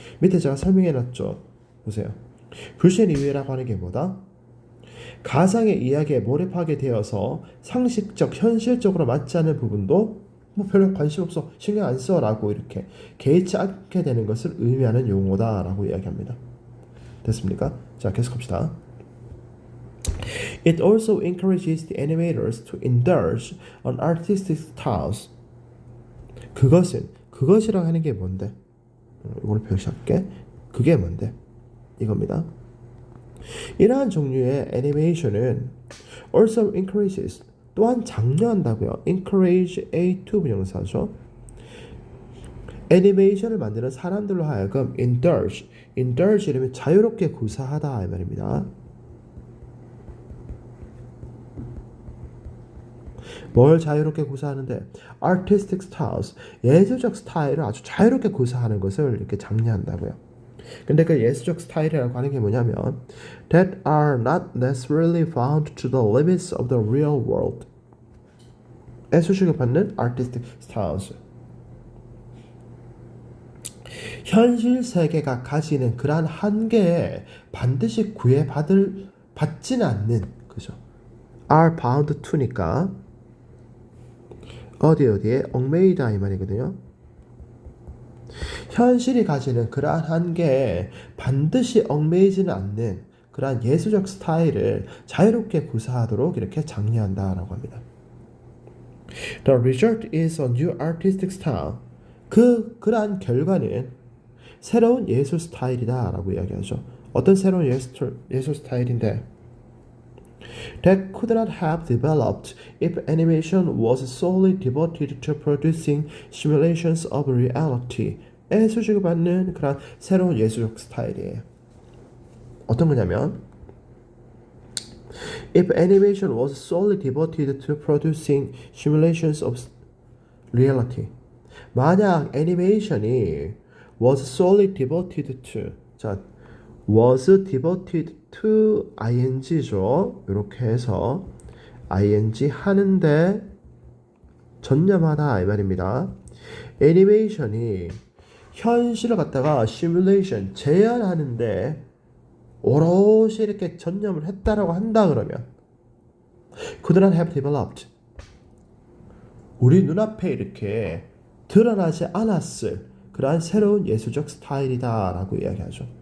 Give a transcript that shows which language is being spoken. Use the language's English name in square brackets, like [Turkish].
[Korean] 밑에 제가 설명해 놨죠. 보세요. 불신의 이유라고 하는 게 뭐다? 가상의 이야기에 몰입하게 되어서 상식적, 현실적으로 맞지 않는 부분도 뭐 별로 관심 없어, 신경 안 써라고 이렇게 개의치 않게 되는 것을 의미하는 용어다라고 이야기합니다. 됐습니까? 자, 계속합시다. [English] It also encourages the animators to indulge on artistic styles. [Korean] 그것이라고 하는 게 뭔데? 이걸 표시할게. 그게 뭔데? 이겁니다. 이러한 종류의 애니메이션은 [English] also encourages [Korean] 또한 장려한다고요. encourage A2 부정사죠. 애니메이션을 만드는 사람들로 하여금 indulge 이러면 자유롭게 구사하다 이 말입니다. 뭘 자유롭게 구사하는데? [English] artistic styles [Korean] 예술적 스타일을 아주 자유롭게 구사하는 것을 이렇게 장려한다고요. 근데 그 예술적 스타일이라고 하는 게 뭐냐면 [English] that are not necessarily found to the limits of the real world. [Korean] 에 수식을 받는 artistic styles. 현실 세계가 가지는 그러한 한계에 반드시 받지는 않는 그죠? [English] are bound to [Korean] 니까 어디에 얽매이다 이 말이거든요. 현실이 가지는 그러한 한계에 반드시 얽매이지는 않는 그러한 예술적 스타일을 자유롭게 구사하도록 이렇게 장려한다라고 합니다. [English] The result is a new artistic style. [Korean] 그러한 결과는 새로운 예술 스타일이다라고 이야기하죠. 어떤 새로운 예술 스타일인데? [English] That could not have developed if animation was solely devoted to producing simulations of reality. [Korean] 에 수식을 받는 그런 새로운 예술적 스타일이에요. 어떤 거냐면 [English] If animation was solely devoted to producing simulations of reality. [Korean] 만약 애니메이션이 [English] was solely devoted to 자 was devoted to ing죠. [Korean] 이렇게 해서 ing 하는데 전념하다 이 말입니다. 애니메이션이 현실을 갖다가 시뮬레이션 재현하는데 오롯이 이렇게 전념을 했다라고 한다 그러면 [English] could not have developed [Korean] 우리 눈앞에 이렇게 드러나지 않았을 그러한 새로운 예술적 스타일이다 라고 이야기하죠.